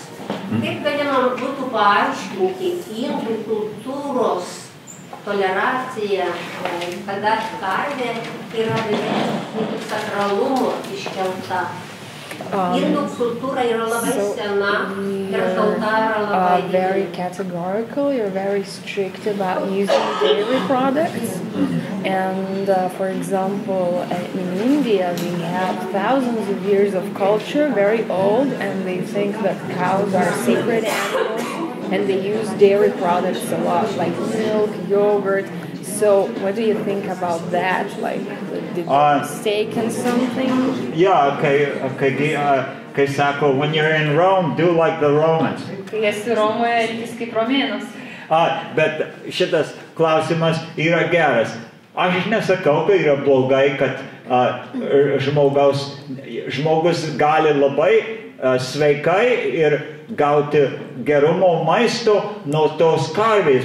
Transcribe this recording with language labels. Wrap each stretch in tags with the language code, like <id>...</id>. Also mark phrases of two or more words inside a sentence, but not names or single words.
<lt>Kaip galima būtų paaiškinti indų kultūros toleraciją, kada karvė yra beveik sakralumo iškelta. Indų kultūra yra labai sena ir tauta yra labai</lt> <en>very categorical. You're very strict about using dairy products. And for example, in India, we have thousands of years of culture, very old, and they think that cows are sacred animals, and they use dairy products a lot, like milk, yogurt. So what do you think about that? Like, did you mistaken something? Yeah,</en> <lt>kai sako,</lt> <en>when you're in Rome, do like the Romans.</en> <lt>Kai esi Romoje, elkis kaip romėnas. Bet šitas klausimas yra geras. Aš nesakau, kad yra blogai, kad žmogus gali labai sveikai ir gauti gerumo maisto nuo tos karvės,</lt>